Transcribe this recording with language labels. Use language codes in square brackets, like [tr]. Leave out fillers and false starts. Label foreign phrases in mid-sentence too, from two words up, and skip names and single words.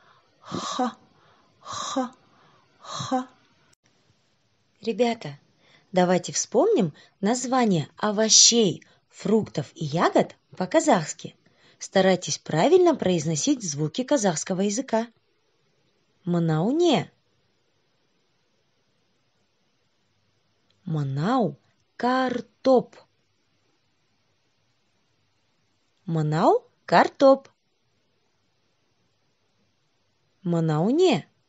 [ru] Ребята, давайте вспомним названия овощей, фруктов и ягод по-казахски. Старайтесь правильно произносить звуки казахского языка. [kk] Мынау не? Мынау картоп. Мынау картоп. Мынау не?